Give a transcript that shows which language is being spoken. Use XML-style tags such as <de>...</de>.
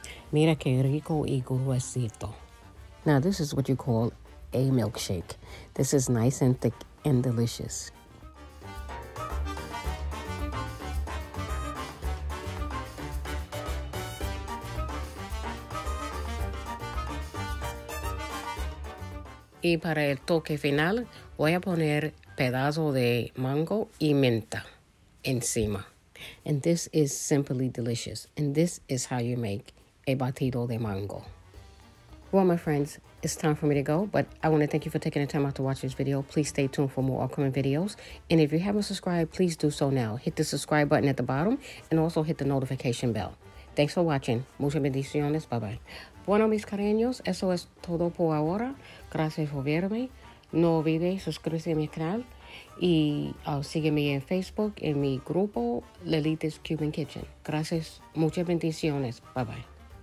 <es>Mira que rico y gruesito.</es> <en>Now this is what you call a milkshake. This is nice and thick and delicious.</en> <es>Y para el toque final, voy a poner pedazo de mango y menta encima.</es> <en>And this is simply delicious. And this is how you make a batido de mango. Well, my friends, it's time for me to go, but I want to thank you for taking the time out to watch this video. Please stay tuned for more upcoming videos. And if you haven't subscribed, please do so now. Hit the subscribe button at the bottom and also hit the notification bell. Thanks for watching.</en> <es>Muchas bendiciones.</es> <en>Bye-bye.</en> <es>Bueno, mis cariños, eso es todo por ahora. Gracias por verme. No olvides suscribirse a mi canal y sígueme en Facebook, en mi grupo, Lelita's Cuban Kitchen. Gracias. Muchas bendiciones. Bye-bye.</es>